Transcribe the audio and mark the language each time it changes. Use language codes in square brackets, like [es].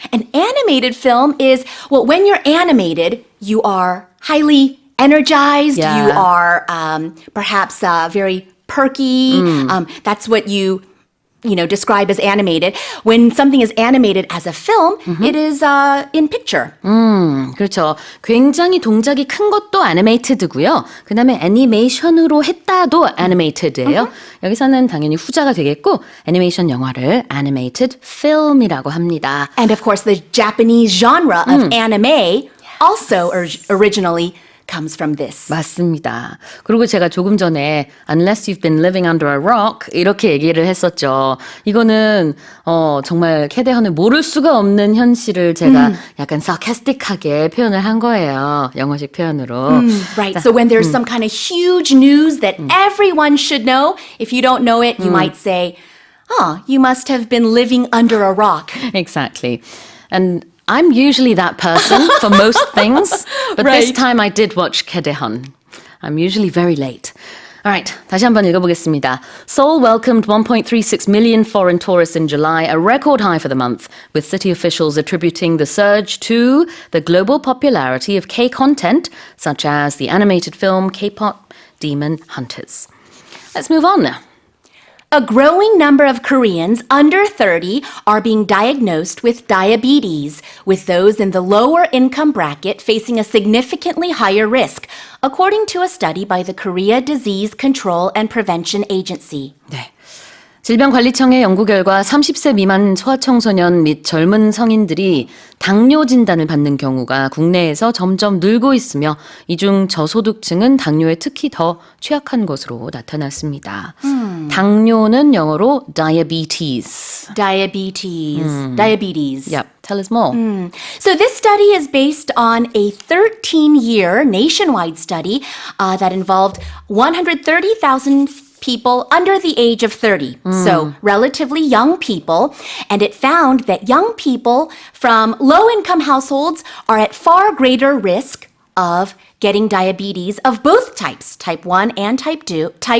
[en] An animated film is, well, when you're animated, you are highly energized. Yeah. You are perhaps very perky. That's what you describe as animated. When something is animated as a film, it is in picture. [ko] 그렇죠. 굉장히 동작이 큰 것도 애니메이티드고요. 그 다음에 애니메이션으로 했다도 애니메이티드예요. 여기서는 당연히 후자가 되겠고 애니메이션 영화를 animated film이라고 합니다. [en] And of course, the Japanese genre of anime also originally comes from this. [ko] 맞습니다. 그리고 제가 조금 전에 [en] unless you've been living under a rock [ko] 이렇게 얘기를 했었죠. 이거는 정말 캐대헌을 모를 수가 없는 현실을 제가 약간 sarcastic하게 표현을 한 거예요. 영어식 표현으로. [en] Right. So when there's some kind of huge news that everyone should know, if you don't know it, you might say, "Oh, you must have been living under a rock." Exactly. And I'm usually that person for most things, but this Right. time I did watch 캐대헌. I'm usually very late. All right, [ko] 다시 한번 읽어보겠습니다. [en] Seoul welcomed 1.36 million foreign tourists in July, a record high for the month, with city officials attributing the surge to the global popularity of K-content, such as the animated film K-pop Demon Hunters. Let's move on now. A growing number of Koreans under 30 are being diagnosed with diabetes, with those in the lower income bracket facing a significantly higher risk, according to a study by the Korea Disease Control and Prevention Agency. [ko] 네. 질병관리청의 연구 결과 30세 미만 소아청소년 및 젊은 성인들이 당뇨 진단을 받는 경우가 국내에서 점점 늘고 있으며 이중 저소득층은 당뇨에 특히 더 취약한 것으로 나타났습니다. 당뇨는 영어로 diabetes. [en] Diabetes. Yep. Tell us more. So this study is based on a 13-year nationwide study that involved 130,000 people under the age of 30, so relatively young people, and it found that young people from low-income households are at far greater risk of getting diabetes of both types, type 1 and type 2,